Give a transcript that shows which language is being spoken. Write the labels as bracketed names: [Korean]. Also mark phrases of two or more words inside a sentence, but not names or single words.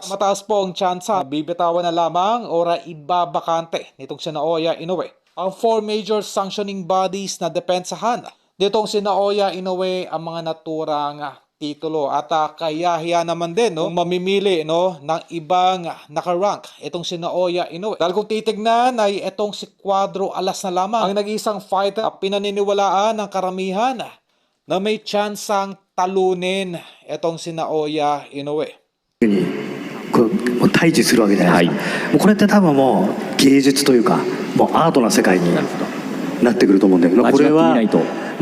[Filipino] Mataas po ang tsansa na bibitawan na lamang o ibabakante nitong si Naoya Inoue ang 4 [English] major sanctioning bodies [Filipino] na depensahan nitong si Naoya Inoue ang mga naturang titulo at kayahiya naman din, no, mamimili, no, ng ibang nakarank itong si Naoya Inoue. Dahil kung titignan ay itong si Cuadro Alas na lamang ang nag-isang fighter na pinaniniwalaan ng karamihan na may tsansang talunin itong si Naoya Inoue. [Japanese] もう対峙するわけじゃないですか、もうこれって多分もう芸術というかもうアートな世界になってくると思うんだけど、これは